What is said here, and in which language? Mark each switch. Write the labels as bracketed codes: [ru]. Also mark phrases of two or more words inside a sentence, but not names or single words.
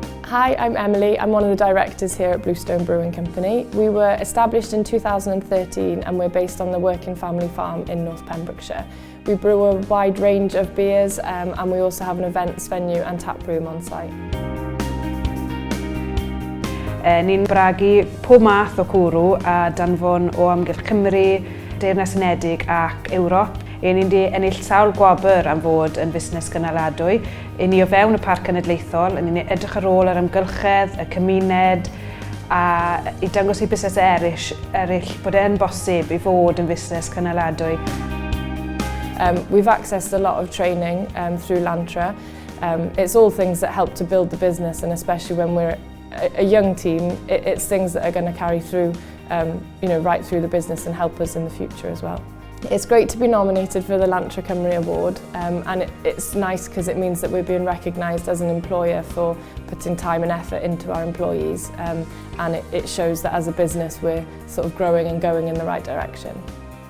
[en] Hi, I'm Emily. I'm one of the directors here at Bluestone Brewing Company. We were established in 2013 and we're based on the Working Family Farm in North Pembrokeshire. We brew a wide range of beers and we also have an events venue and tap room on site. [cy] Ni'n bragu pob math o cwrw a danfon o amgylch Cymru, Deyrnas Unedig ac Ewrop. Ni'n di ennill sawl gwobr am fod yn fusnes gynaladwy. Ni o fewn y Parc Cenedlaethol, ni'n edrych ar ôl yr amgylchedd, y cymuned a i dangos i busnes eraill bod e'n bosib i fod yn fusnes cynaladwy. [en] We've accessed a lot of training through Lantra. It's all things that help to build the business, and especially when we're a young team, it's things that are going to carry through, right through the business and help us in the future as well. It's great to be nominated for the Lantra Cymru Award, and it's nice because it means that we're being recognised as an employer for putting time and effort into our employees, and it shows that as a business we're sort of growing and going in the right direction.